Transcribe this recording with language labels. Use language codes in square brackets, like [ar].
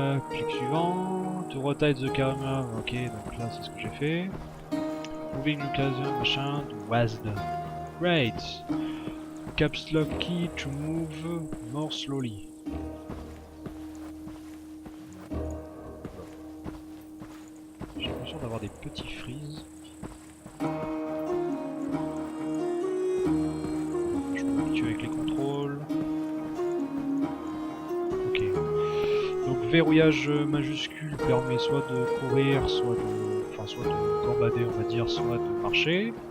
[fr] Clic suivant. [en] To rotate the camera. [fr] Ok, donc là c'est ce que j'ai fait. [en] Moving location, machin, to WASD. Great! Caps lock key to move more slowly. [fr] J'ai l'impression d'avoir des petits freeze. Je m'habitue avec les contrôles. Ok. Donc verrouillage majuscule permet soit de courir, soit de gambader on va dire, soit de marcher.